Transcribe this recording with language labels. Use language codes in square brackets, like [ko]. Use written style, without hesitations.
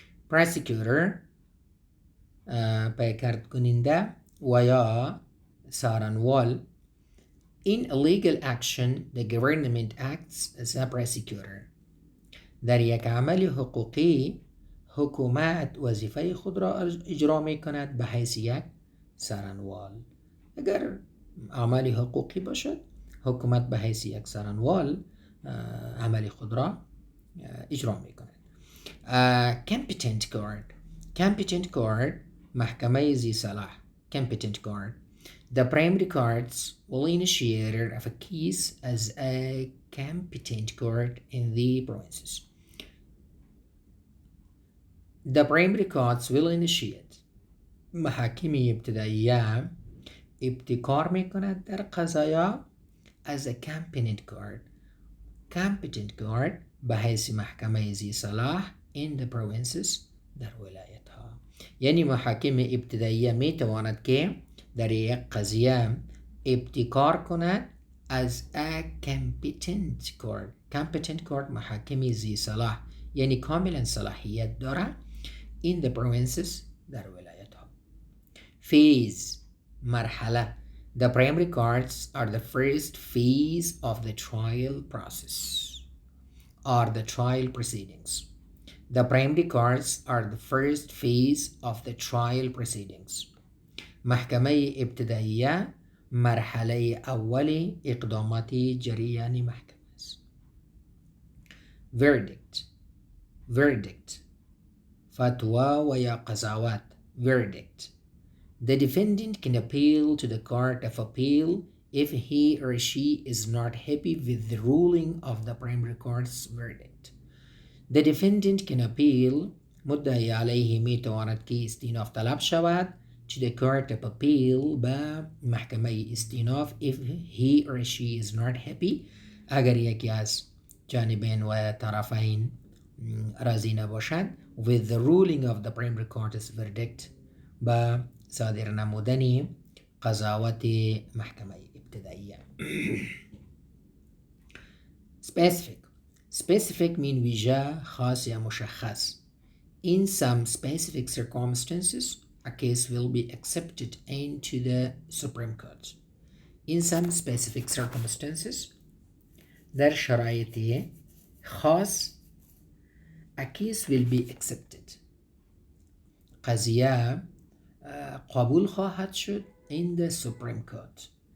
[fa] prosecutor پیکرد کننده و یا سارنوال. [en] In a legal action, the government acts as a prosecutor. [fa] در یک عمل حقوقی حکومت وظیفه خود را اجرا می کند به حیث یک سارنوال. اگر عمل حقوقی باشد حکومت به حیث یک سارنوال عمل خود را اجرا می کند. competent court محکمه ذی صلاح. [en] competent court. The primary courts will initiate of a case as a competent court in the provinces. The primary courts will initiate. [fa] محاکم ابتدائیه ابتکار می کند در قضایا [en] as a competent court. [fa] competent court به حیث محکمه ذی صلاح [en] in the provinces [fa] در ولایت ها. یعنی محاکم ابتدائیه می تواند که در یک قضیه ابتکار کند [en] as a competent court. [fa] competent court محاکم ذی صلاح یعنی کاملا صلاحیت دارد [en] in the provinces [fa] در ولایت ها. phase مرحله. [en] The primary courts are the first phase of the trial process or the trial proceedings. The primary courts are the first phase of the trial proceedings. [fa] محکمه ابتدائیه مرحله اول اقدامات جریان محکمه verdict فتوى ويا قضاوات verdict. [en] The defendant can appeal to the court of appeal if he or she is not happy with the ruling of the primary court's verdict. The defendant can appeal [fa] مدعی علیه می تواند که استیناف طلب شود [en] to the court of appeal [fa] به محکمه استیناف [en] if he or she is not happy [fa] اگر یکی از جانبین و طرفین راضی نباشد [en] with the ruling of the primary court's verdict [fa] به صادر نمودن قضاوت محکمه ابتدائیه. Specific mean ویژه، خاص یا مشخص. [en] In some specific circumstances, a case will be accepted into the Supreme Court. In some specific circumstances, [fa] در شرایط خاص [en] a case will be accepted. [fa] قضیه قبول خواهد شد [en] in the Supreme Court.